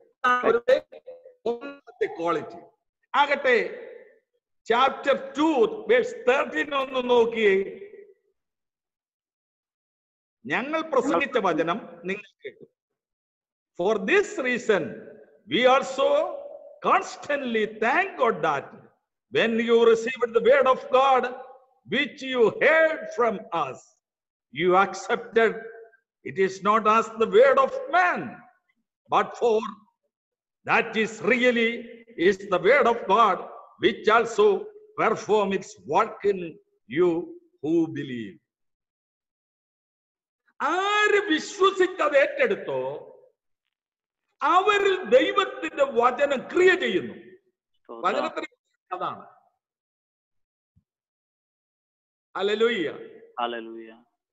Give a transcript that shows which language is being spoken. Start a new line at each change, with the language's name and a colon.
Malayalam: അവരുടെ ഒന്നാമത്തെ ക്വാളിറ്റി. ആകട്ടെ ചാപ്റ്റർ 2 വേഴ്സ് 13 ഒന്ന് നോക്കിയേ. ഞങ്ങൾ പ്രസംഗിച്ച വചനം നിങ്ങൾ കേട്ടു.
English: For this reason we also constantly thank God that when you received the word of God which you heard from us, you accepted it is not as the word of man, but for that is really is the word of God, which also perform its work in you who believe.
Malayalam: ആര് വിശ്വസിച്ചത് ഏറ്റെടുത്തോ അവരിൽ ദൈവത്തിന്റെ വചനം ക്രിയ ചെയ്യുന്നു. വചനത്തിന് അതാണ്. Hallelujah. Hallelujah.